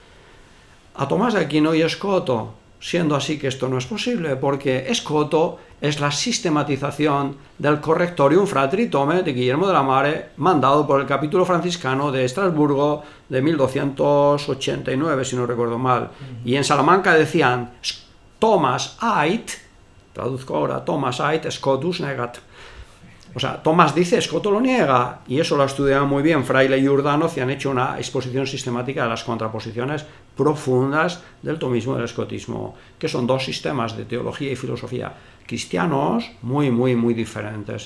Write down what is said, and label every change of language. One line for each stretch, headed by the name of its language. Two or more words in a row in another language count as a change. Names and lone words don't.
Spanish: A Tomás de Aquino y Escoto, siendo así que esto no es posible, porque Escoto es la sistematización del Correctorium Fratri Tome de Guillermo de la Mare, mandado por el capítulo franciscano de Estrasburgo de 1289, si no recuerdo mal. Y en Salamanca decían,
Latin: Thomas ait,
Spanish: traduzco ahora,
Latin: Thomas ait, Scotus negat.
Spanish: O sea, Tomás dice, Escoto lo niega, y eso lo ha estudiado muy bien Fraile y Urdanoz, y han hecho una exposición sistemática de las contraposiciones profundas del tomismo y del escotismo, que son dos sistemas de teología y filosofía cristianos muy, muy, muy diferentes.